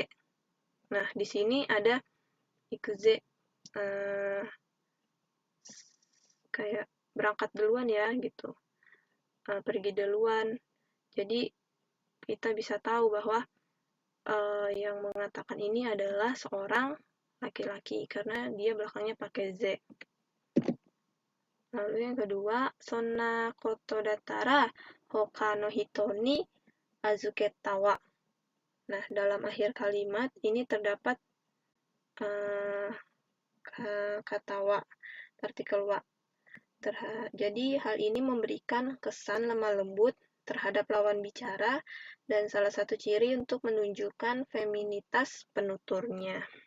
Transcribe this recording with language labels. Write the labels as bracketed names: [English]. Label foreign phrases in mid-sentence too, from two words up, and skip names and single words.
[Indonesian] Nah, di sini ada ikuze, kayak berangkat duluan ya, gitu. Pergi duluan. Jadi, kita bisa tahu bahwa yang mengatakan ini adalah seorang laki-laki, karena dia belakangnya pakai Z. Lalu yang kedua, [Japanese] そんなことだったら他の人に預けたわ. [Indonesian] Nah, dalam akhir kalimat ini terdapat kata wa, partikel wa. Jadi hal ini memberikan kesan lemah lembut terhadap lawan bicara dan salah satu ciri untuk menunjukkan feminitas penuturnya.